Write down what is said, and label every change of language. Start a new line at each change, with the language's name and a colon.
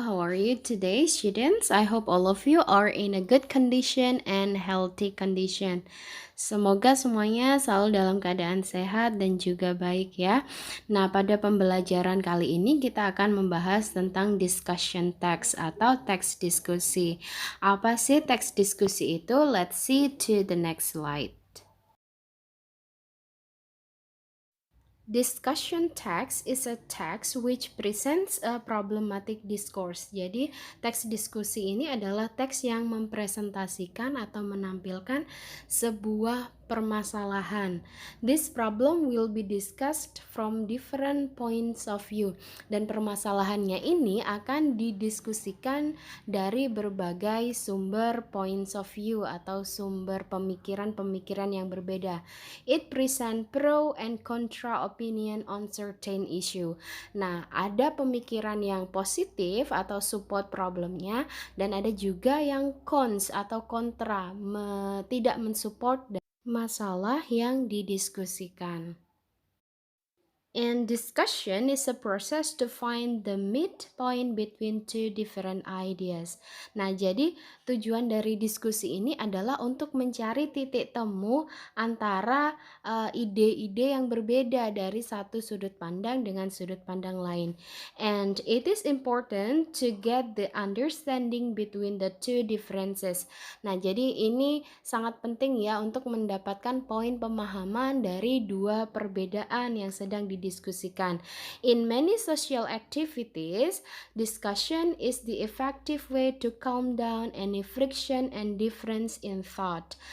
English: How are you today, students? I hope all of you are in a good condition and healthy condition.
Indonesian: Semoga semuanya selalu dalam keadaan sehat dan juga baik ya. Nah, pada pembelajaran kali ini kita akan membahas tentang discussion text atau teks diskusi. Apa sih teks diskusi itu?
English: Let's see to the next slide. Discussion text is a text which presents a problematic discourse.
Indonesian: Jadi, teks diskusi ini adalah teks yang mempresentasikan atau menampilkan sebuah permasalahan.
English: This problem will be discussed from different points of view.
Indonesian: Dan permasalahannya ini akan didiskusikan dari berbagai sumber points of view atau sumber pemikiran-pemikiran yang berbeda.
English: It present pro and contra opinion on certain issue.
Indonesian: Nah, ada pemikiran yang positif atau support problemnya, dan ada juga yang cons atau kontra, tidak mensupport masalah yang didiskusikan.
English: And discussion is a process to find the midpoint between two different ideas.
Indonesian: Nah, jadi tujuan dari diskusi ini adalah untuk mencari titik temu antara ide-ide yang berbeda dari satu sudut pandang dengan sudut pandang lain.
English: And it is important to get the understanding between the two differences.
Indonesian: Nah, jadi ini sangat penting ya untuk mendapatkan poin pemahaman dari dua perbedaan yang sedang didiskusikan.
English: In many social activities, discussion is the effective way to calm down any friction and difference in thought.